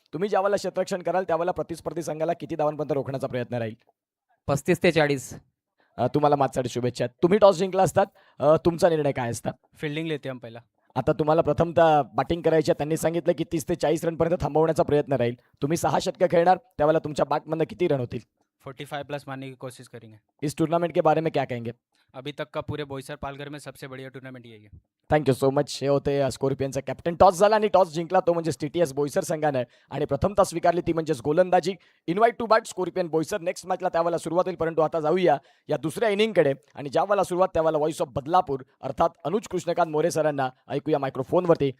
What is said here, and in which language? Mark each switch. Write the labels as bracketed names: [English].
[Marathi] तुम्ही ज्यावेळेला क्षेत्ररक्षण कराल त्यावेळेला प्रतिस्पर्धी संघाला किती धावांपर्यंत रोखण्याचा प्रयत्न राहील? 35 ते 40. तुम्हाला माझ्यासाठी शुभेच्छा. तुम्ही टॉस जिंकला असतात, तुमचा निर्णय काय असता? [Hindi] फिल्डिंग लेते हम पहिला. [Marathi] आता तुम्हाला प्रथमतः बॅटिंग करायची आहे. त्यांनी सांगितलं की 30 ते 40 रनपर्यंत थांबवण्याचा प्रयत्न राहील. तुम्ही 6 षटकं खेळणार, त्यावेळेला तुमच्या बॅटमधनं किती रन होतील? [Hindi] 45 प्लस मारने की कोशिश करेंगे. इस टूर्नामेंट के बारे में क्या कहेंगे? अभी तक का पूरे बोईसर पालघर में सबसे बढ़िया टूर्नामेंट यही है. [English] Thank you so much. [Marathi] हे होते स्कॉर्पियनचा कॅप्टन. टॉस झाला आणि टॉस जिंकला तो म्हणजे TTS बोईसर संघानं आणि प्रथमतः स्वीकारली ती म्हणजेच गोलंदाजी. [English] invite to bat [Marathi] scorpion Boisar. Next मॅचला त्यावेळेला सुरुवात होईल, परंतु आता जाऊया या दुसऱ्या इनिंगकडे आणि ज्यावेळेला सुरुवात त्यावेळेला व्हॉइस ऑफ बदलापूर अर्थात अनुज कृष्णकांत मोरे सरांना ऐकूया मायक्रोफोनवरती.